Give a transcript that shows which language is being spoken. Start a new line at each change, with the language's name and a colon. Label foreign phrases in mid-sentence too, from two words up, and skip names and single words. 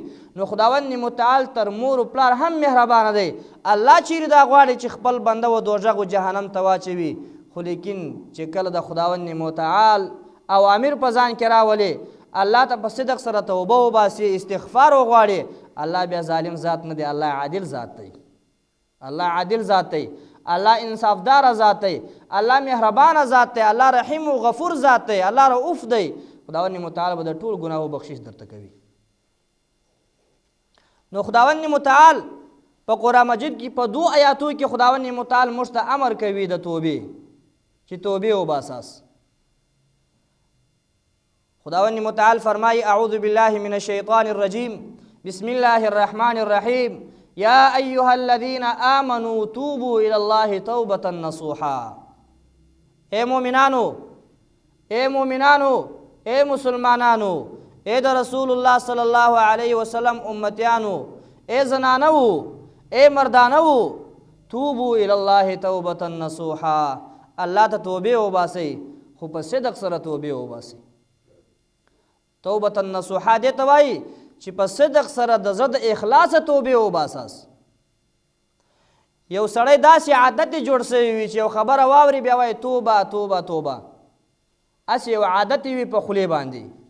Pashto: نو خداوند متعال تر مور و پلار هم مهربانه دی. الله چیرې دا غواړي چې خپل بنده و دوزخ و جهنم ته واچوي، خو لیکن چې کله د خداوند متعال اوامر په ځان کې راولي، الله ته په صدق سره توبه وباسي، استغفار وغواړي، الله بیا ظالم ذات نه دی، الله عادل ذات دی. الله عادل ذات دی، الله انصافدار ذات دی، الله مهربانه ذات دی، الله رحیم و غفور ذات دی، الله رؤوف دی. خداوند متعال به د ټول ګناهو بخشش درته کوي. نو خداوند متعال په قرآن مجید کې په 2 آیاتو کې خداوند متعال موږ ته امر کوي د توبې، چې توبې وباساس. خداوند متعال فرمایي
Arabic: اعوذ بالله من الشیطان الرجیم بسم الله الرحمن الرحیم یا ایها الذین آمنوا توبوا الی الله توبة نصوحا.
Pashto: اے مومنانو، اے مومنانو، اے مسلمانانو، اے د
Arabic: رسول الله صلی الله علیه وسلم
Pashto: امتیانو، اے زنانو، اے مردانو،
Arabic: توبوا الی الله توبة نصوحا.
Pashto: الله ته توبې وباسئ، خو په صدق سره توبې وباسئ.
Arabic: توبة نصوحا
Pashto: دې ته وایي چې په صدق سره د زړه د اخلاصه توبې وباساس. یو سړی داسې عادت جوړ سوی وي چې یو خبره واوري بیا وایي توبه توبه توبه، هسې یو عادت وي په خولې باندې.